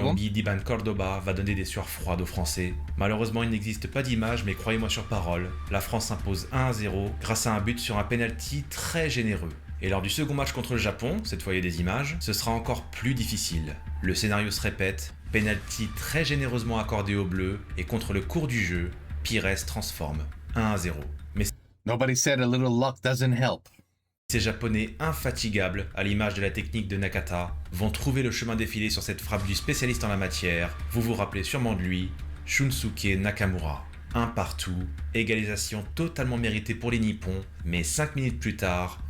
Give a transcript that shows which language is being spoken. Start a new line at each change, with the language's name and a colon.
French: Colombie d'Iban Cordoba va donner des sueurs froides aux Français. Malheureusement, il n'existe pas d'image, mais croyez-moi sur parole, la France s'impose 1-0 grâce à un but sur un penalty très généreux. Et lors du second match contre le Japon, cette fois il y a des images, ce sera encore plus difficile. Le scénario se répète, penalty très généreusement accordé aux Bleus, et contre le cours du jeu, Pires transforme 1-0. Mais
English: Nobody said a little luck doesn't help.
French: ces Japonais infatigables, à l'image de la technique de Nakata, vont trouver le chemin défilé sur cette frappe du spécialiste en la matière. Vous vous rappelez sûrement de lui, Shunsuke Nakamura. Un partout, égalisation totalement méritée pour les Nippons, mais 5 minutes plus tard,